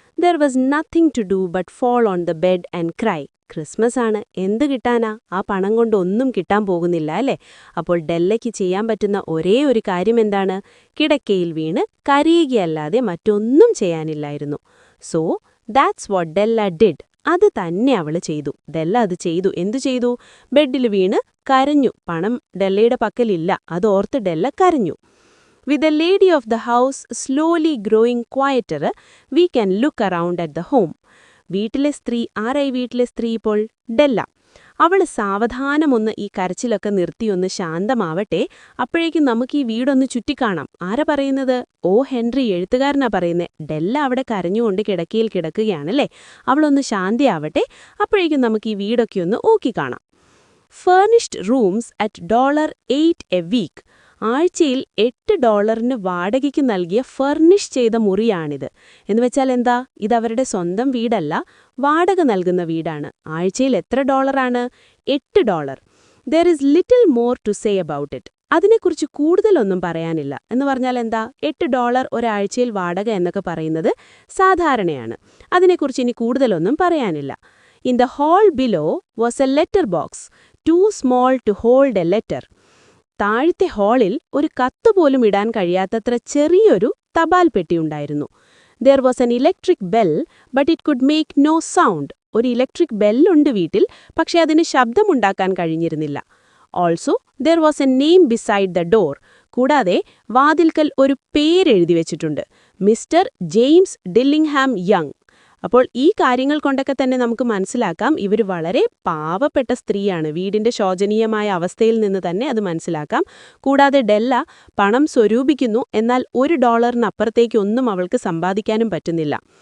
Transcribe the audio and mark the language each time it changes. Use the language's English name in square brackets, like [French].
[English] There was nothing to do but fall on the bed and cry. [Malayalam] Christmas ആണ്, എന്ത് കിട്ടാനാ? ആ പണം കൊണ്ട് ഒന്നും കിട്ടാൻ പോകുന്നില്ല അല്ലേ? അപ്പോൾ ഡെല്ലയ്ക്ക് ചെയ്യാൻ പറ്റുന്ന ഒരേ ഒരു കാര്യം എന്താണ്? കിടക്കയിൽ വീണ് കരയുകയല്ലാതെ മറ്റൊന്നും ചെയ്യാനില്ലായിരുന്നു. [English] So that's what Della did. [Malayalam] അത് തന്നെ അവൾ ചെയ്തു. ഡെല്ല അത് ചെയ്തു. എന്തു ചെയ്തു? ബെഡിൽ വീണ് കരഞ്ഞു. പണം ഡെല്ലയുടെ പക്കലില്ല, അതോർത്ത് ഡെല്ല കരഞ്ഞു. [English] With the lady of the house slowly growing quieter, we can look around at the home. [Malayalam] വീട്ടിലെ സ്ത്രീ ആരായി? വീട്ടിലെ സ്ത്രീ ഇപ്പോൾ ഡെല്ല. അവൾ സാവധാനമൊന്ന് ഈ കരച്ചിലൊക്കെ നിർത്തിയൊന്ന് ശാന്തമാവട്ടെ. അപ്പോഴേക്കും നമുക്ക് ഈ വീടൊന്ന് ചുറ്റിക്കാണാം. ആരാ പറയുന്നത്? ഒ ഹെൻറി എഴുത്തുകാരനാ പറയുന്നത്. ഡെല്ല അവിടെ കരഞ്ഞുകൊണ്ട് കിടക്കയിൽ കിടക്കുകയാണല്ലേ. അവളൊന്ന് ശാന്തിയാവട്ടെ. അപ്പോഴേക്കും നമുക്ക് ഈ വീടൊക്കെ ഒന്ന് ഊക്കിക്കാണാം. [English] Furnished rooms at $8 a week. [Malayalam] ആഴ്ചയിൽ $8 വാടകയ്ക്ക് നൽകിയ ഫർണിഷ് ചെയ്ത മുറിയാണിത്. എന്നുവെച്ചാൽ എന്താ? ഇതവരുടെ സ്വന്തം വീടല്ല, വാടക നൽകുന്ന വീടാണ്. ആഴ്ചയിൽ എത്ര ഡോളറാണ്? $8. [English] There is little more to say about it. [Malayalam] അതിനെക്കുറിച്ച് കൂടുതലൊന്നും പറയാനില്ല. എന്ന് പറഞ്ഞാൽ എന്താ? $8 ഒരാഴ്ചയിൽ വാടക എന്നൊക്കെ പറയുന്നത് സാധാരണയാണ്. അതിനെക്കുറിച്ച് ഇനി കൂടുതലൊന്നും പറയാനില്ല. [English] In the hall below was a letter box, too small to hold a letter. [Malayalam] താഴത്തെ ഹാളിൽ ഒരു കത്തുപോലും ഇടാൻ കഴിയാത്തത്ര ചെറിയൊരു തപാൽ പെട്ടിയുണ്ടായിരുന്നു. [English] There was an electric bell, but it could make no sound. [Malayalam] ഒരു ഇലക്ട്രിക് ബെല്ലുണ്ട് വീട്ടിൽ, പക്ഷെ അതിന് ശബ്ദമുണ്ടാക്കാൻ കഴിഞ്ഞിരുന്നില്ല. [English] Also, there was a name beside the door. [Malayalam] കൂടാതെ വാതിൽക്കൽ ഒരു പേരെഴുതി വെച്ചിട്ടുണ്ട്. Mister James ഡില്ലിംഗ്ഹാം young. അപ്പോൾ ഈ കാര്യങ്ങൾ കൊണ്ടൊക്കെ തന്നെ നമുക്ക് മനസ്സിലാക്കാം ഇവർ വളരെ പാവപ്പെട്ട സ്ത്രീയാണ്. വീടിന്റെ ശോചനീയമായ അവസ്ഥയിൽ നിന്ന് തന്നെ അത് മനസ്സിലാക്കാം. കൂടാതെ ഡെല്ല പണം സ്വരൂപിക്കുന്നു, എന്നാൽ $1 ഒന്നും അവൾക്ക് സമ്പാദിക്കാനും പറ്റുന്നില്ല.